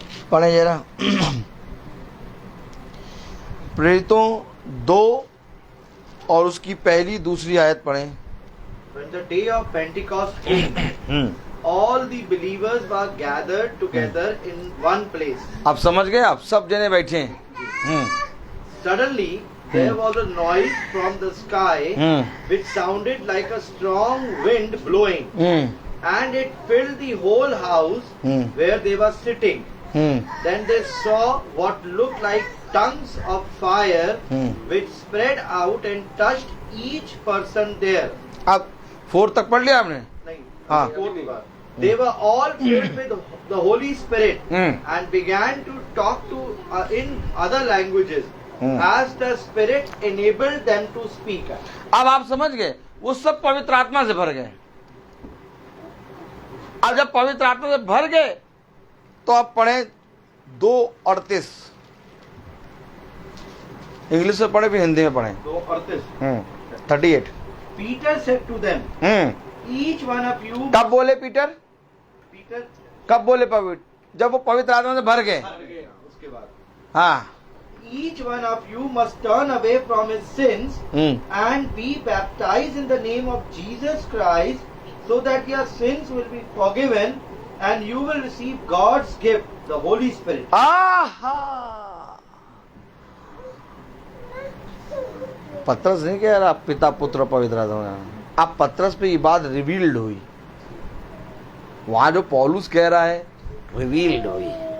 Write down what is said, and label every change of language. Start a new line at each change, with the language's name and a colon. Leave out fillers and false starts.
Hindi: पढ़े जरा प्रेरितों 2 और उसकी पहली दूसरी आयत पढ़ें।
English: When the day of Pentecost came, all the believers were gathered together in one place.
Hindi: अब समझ गए? आप सब जने बैठे हैं।
English: Suddenly there was a noise from the sky which sounded like a strong wind blowing, and it filled the whole house where they were sitting. Then they saw what looked like tongues of fire which spread out and touched each person there.
Hindi: अब 4 तक पढ़ लिया आपने? नहीं, हाँ।
English: fourth part. They were all filled with the Holy Spirit and began to talk to in other languages as the Spirit enabled them to speak.
Hindi: अब आप समझ गए? वो सब पवित्र आत्मा से भर गए। अब जब पवित्र आत्मा से भर गए तो आप पढ़े 2:38। इंग्लिश से पढ़े फिर हिंदी में पढ़े। 2:38. 38।
English: Peter said to them, each one of you.
Hindi: कब बोले पीटर?
English: Peter
Hindi: कब बोले पवित्र? जब वो पवित्र आत्मा से भर गए। उसके बाद हाँ।
English: each one of you must turn away from his sins and be baptized in the name of Jesus Christ, so that your sins will be forgiven and you will receive God's gift, the Holy Spirit.
Hindi: आहा, पत्रस नहीं कह रहा पिता पुत्र पवित्र आत्मा। अब पत्रस पे ये बात रिवील्ड हुई, वहां जो पौलुस कह रहा है रिवील्ड हुई।